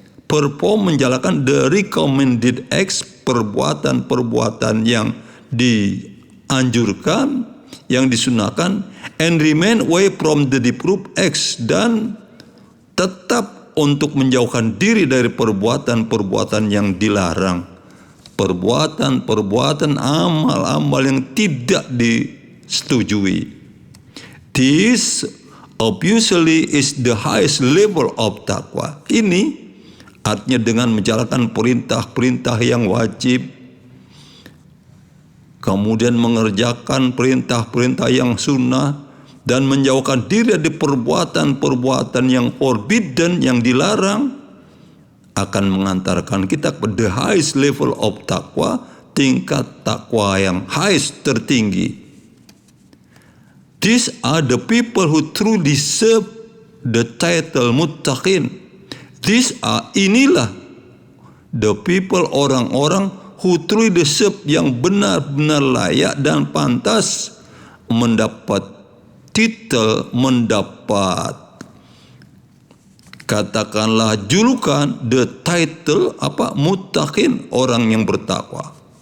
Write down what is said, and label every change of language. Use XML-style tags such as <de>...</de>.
<en>Perform,</en> <id>menjalankan</id> <en>the recommended acts,</en> <id>perbuatan-perbuatan yang dianjurkan, yang disunahkan,</id> <en>and remain away from the disapproved acts,</en> <id>dan tetap untuk menjauhkan diri dari perbuatan-perbuatan yang dilarang. Perbuatan-perbuatan, amal-amal yang tidak disetujui.</id> <en>This obviously is the highest level of taqwa.</en> <id>Ini artinya dengan menjalankan perintah-perintah yang wajib, kemudian mengerjakan perintah-perintah yang sunnah, dan menjauhkan diri dari perbuatan-perbuatan yang forbidden, yang dilarang, akan mengantarkan kita ke</id> <en>the highest level of taqwa,</en> <id>tingkat takwa yang highest, tertinggi.</id> <en>These are the people who truly deserve the title muttaqin.</en> <id>Inilah</id> <en>the people,</en> <id>orang-orang</id> <en>who truly deserve,</en> <id>yang benar-benar layak dan pantas mendapat titel, mendapat katakanlah julukan,</id> <en>the title muttaqin,</en> <id>orang yang bertakwa.</id>